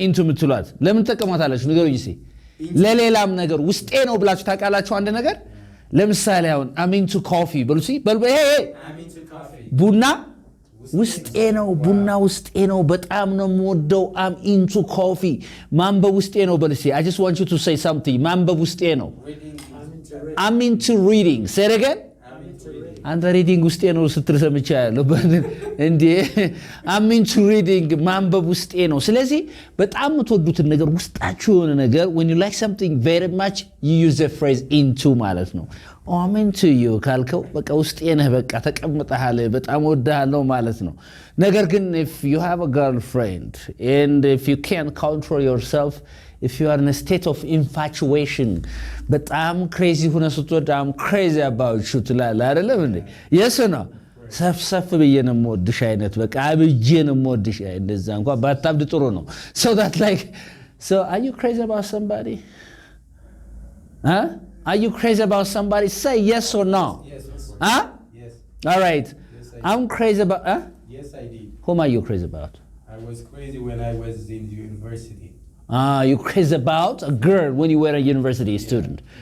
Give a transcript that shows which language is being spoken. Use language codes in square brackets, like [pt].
[am] into የምትሏት ለምን ትጠቀማታላችሁ? ንገሩኝ እስኪ። ለሌላም ነገር ውስጤ ነው ብላችሁ ታውቃላችሁ? አንድ ነገር ለምሳሌ አሁን [en] I'm into coffee [am] በሉ እስኪ። [en] I'm into coffee. [am] ቡና ውስጤ ነው። ቡና ውስጤ ነው። በጣም ነው የምወደው። [en] I'm into coffee. [am] ማንበብ ውስጤ ነው በሉ እስኪ። [en] I just want you to say something. [am] ማንበብ ውስጤ ነው። [en] I'm into reading. Say it again. [am] አንተ ሪዲንግ ውስጤ ነው ስትል ሰምቻለሁ እንዴ? [en] I'm into reading [am] ማንበብ ውስጤ ነው። ስለዚህ በጣም የምትወዱትን ነገር ውስጣችሁ የሆነ ነገር [en] when you like something very much you use the phrase into [am] ማለት ነው። [en] I'm into you [am] ካልከው በቃ ውስጤ ነህ፣ በቃ ተቀምጠሃል፣ በጣም ወድሃለሁ ማለት ነው። ነገር ግን [en] if you have a girlfriend and if you can't control yourself, if you are in a state of infatuation, [am] በጣም crazy ሆነ ስትወድ [en] I'm crazy about you [am] ትላለህ አይደለም እንዴ? [en] yes or no? [am] ሰፍሰፍ ብዬ ነው የምወድሽ አይነት በቃ አብጄ ነው የምወድሽ አይነት እንደዛ እንኳን ባታብድ ጥሩ ነው። [en] so that like so are you crazy about somebody? Huh? Are you crazy about somebody? Say yes or no. Yes. Huh? Yes. All right. Yes, I'm crazy about Yes, I did. Whom are you crazy about? I was crazy when I was in university. You crazy about a girl when you were a university student.